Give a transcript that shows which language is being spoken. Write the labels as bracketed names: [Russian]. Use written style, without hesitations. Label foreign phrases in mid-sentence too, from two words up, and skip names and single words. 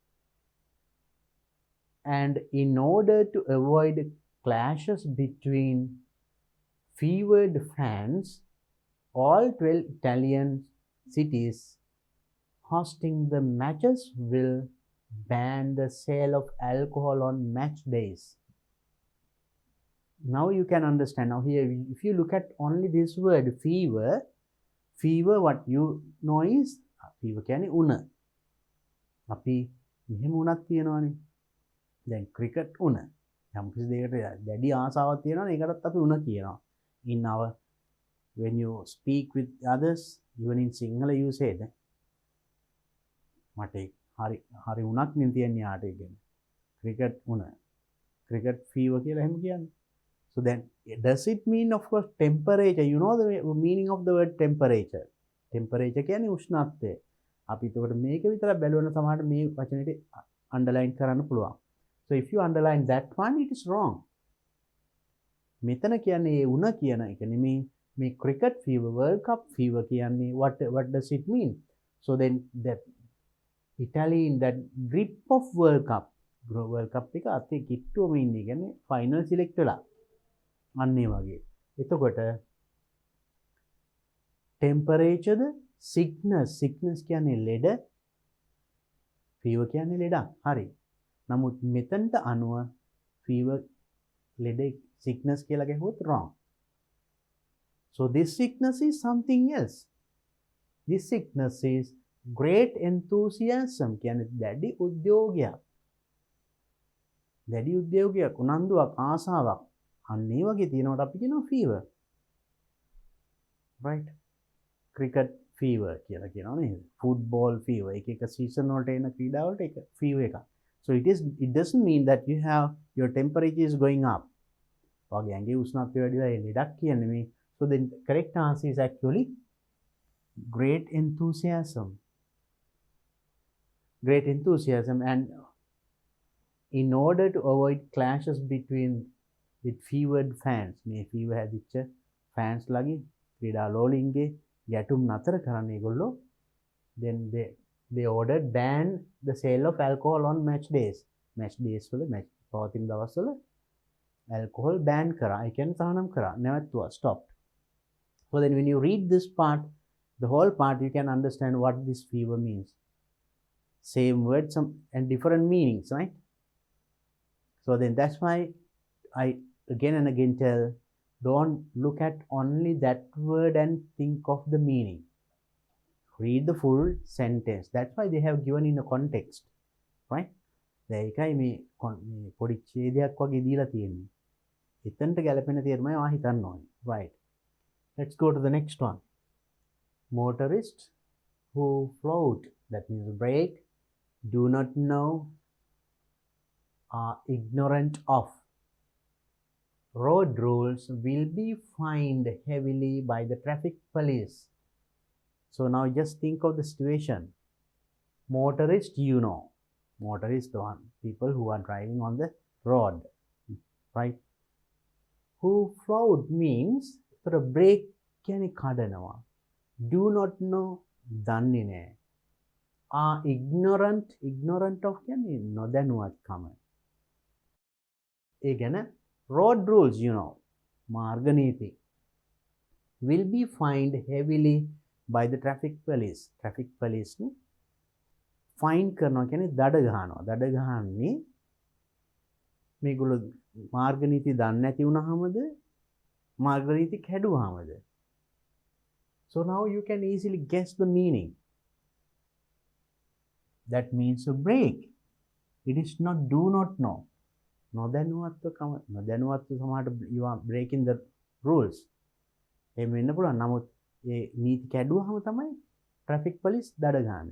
[English] And in order to avoid clashes between fevered fans, all 12 Italian cities hosting the matches will ban the sale of alcohol on match days. Now you can understand. Now here, if you look at only this word fever, what you know is fever [Sinhala] කියන්නේ උණ. අපි මෙහෙම උණක් තියනවානේ. දැන් ක්‍රිකට් උණ. යම් කිසි දෙයකට දැඩි ආසාවක් තියෙනවනේ ඒකටත් අපි උණ කියනවා. [English] In our when you speak with others, even in Sinhala you say that [Sinhala] මට හරි උණක් නේ තියන්නේ යාට කියන්නේ. ක්‍රිකට් උණ. ක්‍රිකට් fever කියලා එහෙම කියන්නේ. [English] So then, does it mean, of course, temperature? You know the meaning of the word temperature. [Sinhala] Temperature කියන්නේ උෂ්ණත්වය. අපි ඒකට මේක විතරක් බැලුවන සමහරට මේ වචනෙට underline කරන්න පුළුවන්. [English] So if you underline that one, it is wrong. [Sinhala] මෙතන කියන්නේ ඒ උණ කියන එක නෙමෙයි. [English] මේ cricket fever, World Cup fever කියන්නේ what does it mean? So then that Italy in that grip of World Cup [Sinhala] එක අතේ කිට්ටුවම ඉන්නේ. කියන්නේ [English] final select [Sinhala] වෙලා. අන්නේ වගේ. එතකොට temperature ද sickness කියන්නේ ලෙඩ, fever කියන්නේ ලෙඩක්. හරි. නමුත් මෙතනට අනුව fever ලෙඩ sickness කියලා ගහුවොත් wrong. [English] So this sickness is something else. This sickness is great enthusiasm [Sinhala] කියන්නේ දැඩි උද්‍යෝගයක්. දැඩි උද්‍යෝගයක්, උනන්දුවක්, ආසාවක්. අන්නේ වගේ තියෙනවට අපි කියනවා [English] fever. Right? cricket fever [Sinhala] කියලා කියනවා නේද? [English] football fever [Sinhala] එක season වලට එන ක්‍රීඩා වලට එක fever එකක්. [English] So it doesn't mean that you have your temperature is going up. [Sinhala] ඔයාගේ ඇඟේ උෂ්ණත්වය වැඩි වෙලා ඒ ලෙඩක් කියන්නේ මේ. [English] So the correct answer is actually great enthusiasm. Great enthusiasm. And in order to avoid clashes with fevered fans, [Sinhala] මේ fever හැදිච්ච fans ලගේ ක්‍රීඩා ලෝලින්ගේ ගැටුම් නතර කරන්න ඒගොල්ලෝ [English] then they ordered ban the sale of alcohol on match days. match days [Sinhala] වල match පවතින දවස්වල [English] alcohol ban [Sinhala] කරා. ඒ කියන්නේ තහනම් කරා. නැවතුවා, [English] stopped. So then when you read this part, the whole part, you can understand what this fever means. Same words and different meanings, right? So then that's why I again and again tell, don't look at only that word and think of the meaning. Read the full sentence. That's why they have given in a context, right? [Sinhala] ඒකයි මේ පොඩි ඡේදයක් වගේ දීලා තියෙන්නේ. එතනට ගැලපෙන තේරුමයි ඔයා හිතන්න ඕනේ. [English] Right. Let's go to the next one. Motorists who float, that means brake, do not know, are ignorant of road rules will be fined heavily by the traffic police. So now just think of the situation. Motorist, you know, motorist, the one people who are driving on the road, right? Who flawed means for a break [Sinhala] කියන්නේ කඩනවා. [English] Do not know [Sinhala] දන්නේ නැහැ. [English] Are ignorant of [Sinhala] කියන්නේ නොදැනුවත්කම. ඒ ගැන [English] road rules, you know, [Sinhala] මාර්ග නීති [English] will be fined heavily by the traffic police. Traffic police [Sinhala] නේ ෆයින් කරනවා කියන්නේ දඩ ගහනවා. දඩ ගහන්නේ මේගොල්ලෝ මාර්ග නීති දන්නේ නැති වුණාමද මාර්ග නීති කැඩුවාමද. [English] So now you can easily guess the meaning. That means a break. It is not do not know. [Sinhala] නොදැනුවත්ව සමහරට [English] you are breaking the rules. [Sinhala] එහෙම වෙන්න පුළුවන්. නමුත් ඒ නීති කැඩුවාම තමයි [English] traffic police [Sinhala] දඩ ගහන්නේ.